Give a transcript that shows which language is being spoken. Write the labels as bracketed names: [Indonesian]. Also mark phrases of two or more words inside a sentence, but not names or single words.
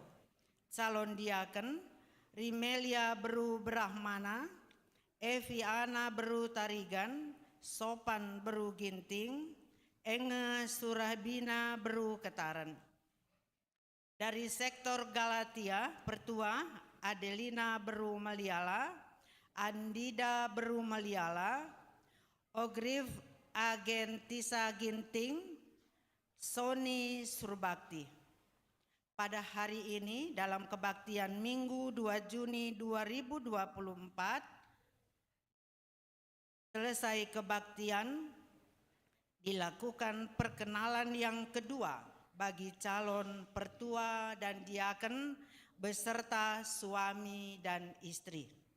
[Indonesian] Calon Diaken Rimelia Beru Brahmana, Eviana Beru Tarigan, Sopan Beru Ginting, Enge Surabina Beru Ketaran. Dari Sektor Galatia, Pertua Adelina Beru Meliala, Andida Beru Meliala, Ogrif Agentisa Ginting, Soni Surbakti. Pada hari ini dalam kebaktian Minggu 2 Juni 2024, selesai kebaktian dilakukan perkenalan yang kedua bagi calon Pertua dan Diaken beserta suami dan istri.